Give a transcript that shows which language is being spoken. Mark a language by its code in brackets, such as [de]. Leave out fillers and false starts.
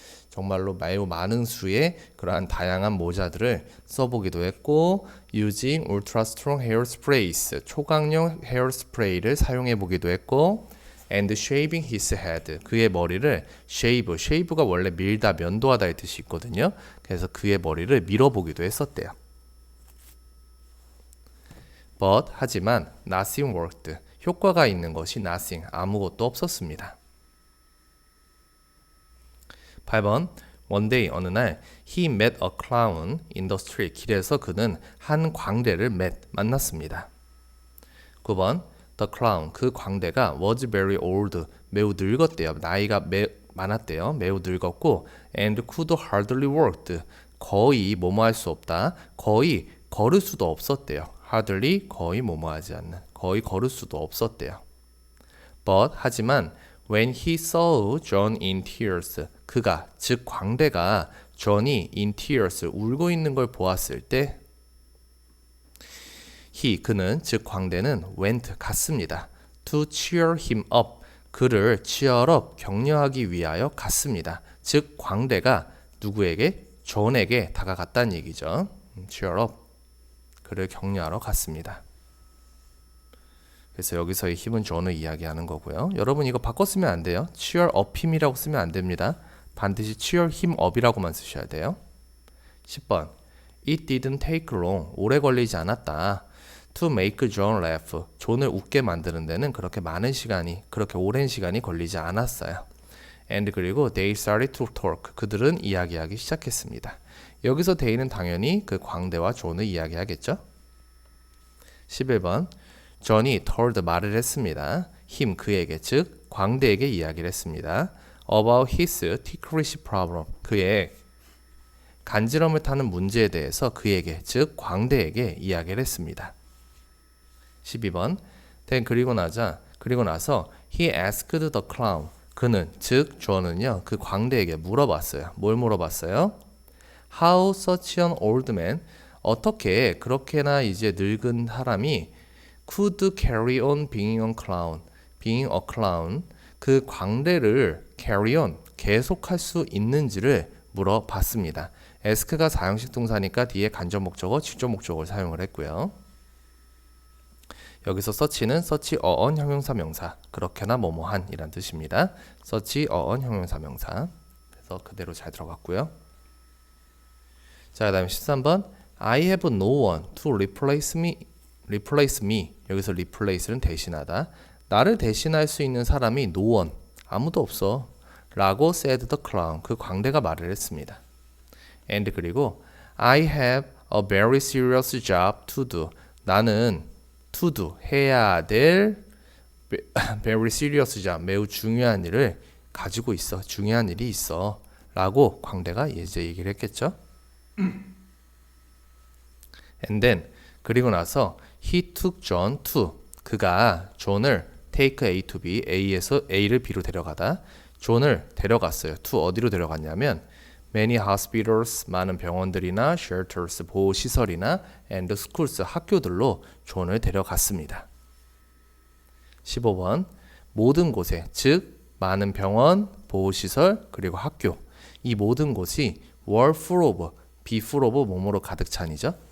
[ko] 정말로 매우 많은 수의 그러한 다양한 모자들을 써보기도 했고, [en] using ultra strong hairsprays, [ko] 초강력 헤어스프레이를 사용해보기도 했고, [en] and shaving his head, [ko] 그의 머리를 shave가 원래 밀다, 면도하다의 뜻이 있거든요. 그래서 그의 머리를 밀어보기도 했었대요. But, 하지만 [en] nothing worked, [ko] 효과가 있는 것이 nothing, 아무것도 없었습니다. 8번 [en] One day, [ko] 어느 날 [en] he met a clown in the street, [ko] 길에서 그는 한 광대를 만났습니다. 9번 [en] The clown, [ko] 그 광대가 [en] was very old, [ko] 매우 늙었대요. 나이가 많았대요. 매우 늙었고 [en] and could hardly walk, [ko] 거의 뭐뭐 할 수 없다, 거의 걸을 수도 없었대요. hardly, 거의 뭐뭐 하지 않는, 거의 걸을 수도 없었대요. But, 하지만 [en] when he saw John in tears, [ko] 그가, 즉 광대가 John이 in tears, 울고 있는 걸 보았을 때 그는, 즉 광대는 went, 갔습니다. [en] to cheer him up, [ko] 그를 [en] cheer up, [ko] 격려하기 위하여 갔습니다. 즉 광대가 누구에게? 존에게 다가갔다는 얘기죠. [en] cheer up, [ko] 그를 격려하러 갔습니다. 그래서 여기서의 힘은 존을 이야기하는 거고요. 여러분 이거 바꿔 쓰면 안 돼요. [en] cheer up him [ko] 이라고 쓰면 안 됩니다. 반드시 [en] cheer him up [ko] 이라고만 쓰셔야 돼요. 10번 [en] It didn't take long, [ko] 오래 걸리지 않았다. [en] To make John laugh, [ko] 존을 웃게 만드는 데는 그렇게 오랜 시간이 걸리지 않았어요. [en] And [ko] 그리고 [en] they started to talk, [ko] 그들은 이야기하기 시작했습니다. 여기서 they는 당연히 그 광대와 존을 이야기하겠죠. 11번 존이 told, 말을 했습니다. him, 그에게, 즉 광대에게 이야기를 했습니다. [en] about his ticklish problem, [ko] 그의 간지럼을 타는 문제에 대해서 그에게, 즉 광대에게 이야기를 했습니다. 12번 [en] then [ko] 그리고 나서 [en] he asked the clown, [ko] 그는, 즉 존은요, 그 광대에게 물어봤어요. 뭘 물어봤어요? [en] How such an old man, [ko] 어떻게 그렇게나 이제 늙은 사람이 [en] could carry on being a clown, [ko] 그 광대를 [en] carry on, [ko] 계속할 수 있는지를 물어봤습니다. ask가 사형식 동사니까 뒤에 간접 목적어, 직접 목적어를 사용을 했고요. 여기서 such는 such 어언 형용사 명사, 그렇게나 뭐뭐한 이란 뜻입니다. such 어언 형용사 명사. 그래서 그대로 잘 들어갔고요. 자, 그다음에 13번. [en] I have no one to replace me. [ko] 여기서 replace는 대신하다. 나를 대신할 수 있는 사람이 no one, 아무도 없어. 라고 [en] said the clown, [ko] 그 광대가 말을 했습니다. [en] And [ko] 그리고 [en] I have a very serious job to do. [ko] 나는 [en] to do, [ko] 해야 될 [en] very serious job, [ko] 매우 중요한 일을 가지고 있어. 중요한 일이 있어. 라고 광대가 이제 얘기를 했겠죠. [en] And then [ko] 그리고 나서 [en] he took John to, [ko] 그가 존을 [en] take A to B, [ko] A에서 A를 B로 데려가다 존을 데려갔어요. to 어디로 데려갔냐면 [en] many hospitals, [ko] 많은 병원들이나 shelters, 보호시설이나 [en] and schools, [ko] 학교들로 존을 데려갔습니다. 15번. 모든 곳에, 즉 많은 병원, 보호시설, 그리고 학교, 이 모든 곳이 [en] were full of, be full of [ko] 뭐뭐로 가득 찬이죠.